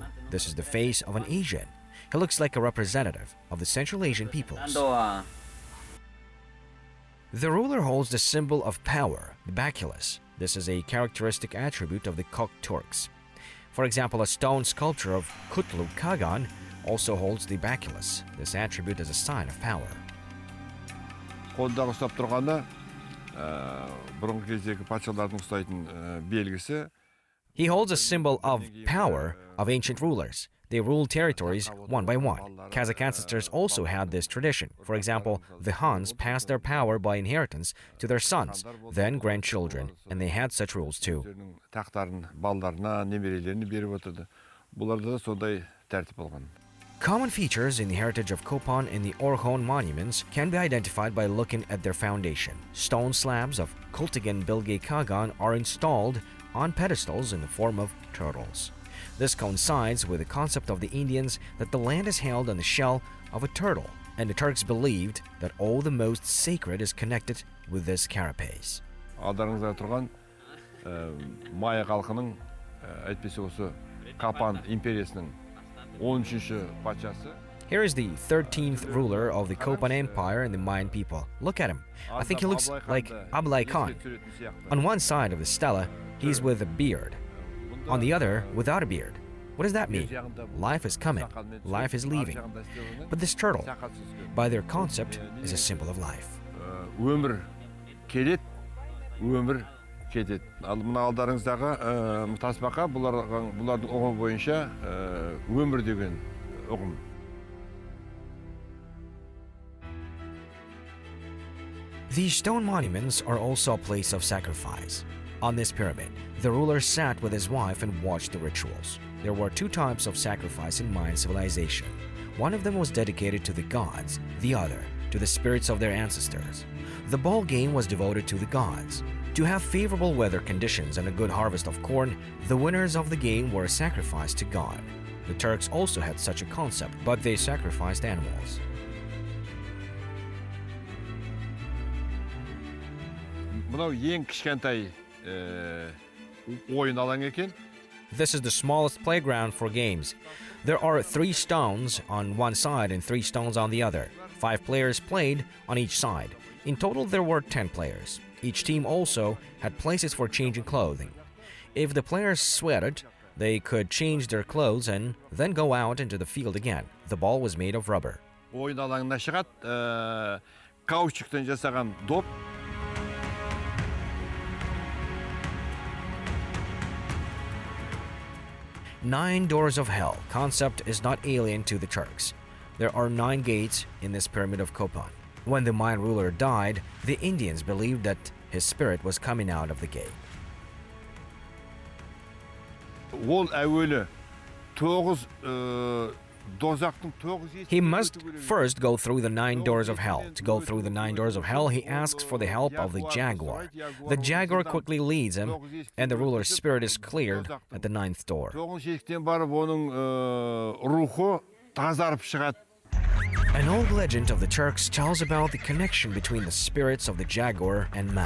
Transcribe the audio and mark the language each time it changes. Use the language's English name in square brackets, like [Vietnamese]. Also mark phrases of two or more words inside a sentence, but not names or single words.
[English] This is the face of an Asian. He looks like a representative of the Central Asian peoples. The ruler holds the symbol of power, the baculus. This is a characteristic attribute of the Turks. For example, a stone sculpture of Kutlu Kagan also holds the baculus. This attribute is a sign of power. [Kazakh] Қолдағы ұстап тұрғаны бұрынғы кездегі патшалардың ұстайтын белгісі. [English] He holds a symbol of power of ancient rulers. They ruled territories one by one. Kazakh ancestors also had this tradition. For example, the Huns passed their power by inheritance to their sons, then grandchildren, and they had such rules too. [Kazakh] Тақтарын балаларына, немерелеріне беріп отырды. Бұларда да сондай тәртіп болған. [English] Common features in the heritage of Kopan and the Orkhon monuments can be identified by looking at their foundation. Stone slabs of Kultigan Bilge Kagan are installed on pedestals in the form of turtles. This coincides with the concept of the Indians that the land is held on the shell of a turtle, and the Turks believed that all the most sacred is connected with this carapace. [Kazakh] Алдарыңызда тұрған Майя халқының әйтпесе осы Капан империясының 13-ші патшасы. [English] Here is the 13th ruler of the Kopan Empire and the Mayan people. Look at him. I think he looks like Ablai Khan. On one side of the stela, he's with a beard. On the other, without a beard. What does that mean? Life is coming. Life is leaving. But this turtle, by their concept, is a symbol of life. [Kazakh] Өмір келет, өмір кетет. Ал мына алдарыңыздағы тасбақа бұлардың ұғымы бойынша өмір деген ұғым. [English] These stone monuments are also a place of sacrifice. On this pyramid, the ruler sat with his wife and watched the rituals. There were two types of sacrifice in Mayan civilization. One of them was dedicated to the gods, the other to the spirits of their ancestors. The ball game was devoted to the gods. To have favorable weather conditions and a good harvest of corn, the winners of the game were sacrificed to God. The Turks also had such a concept, but they sacrificed animals. [Kazakh] Мынау ең кішкентай ойын алаң екен. [English] This is the smallest playground for games. There are 3 stones on one side and 3 stones on the other. 5 players played on each side. In total, there were 10 players. Each team also had places for changing clothing. If the players sweated, they could change their clothes and then go out into the field again. The ball was made of rubber. [Kazakh] Ойын алаңына шығады, каучуктан жасаған доп. [English] 9 doors of hell concept is not alien to the Turks. There are 9 gates in this pyramid of Kopan. When the Mayan ruler died, the Indians believed that his spirit was coming out of the gate. [Kazakh] Ол әуелі 9 [English] He must first go through the 9 doors of hell. To go through the 9 doors of hell, he asks for the help of the Jaguar. The Jaguar quickly leads him, and the ruler's spirit is cleared at the 9th door. An old legend of the Turks tells about the connection between the spirits of the Jaguar and man.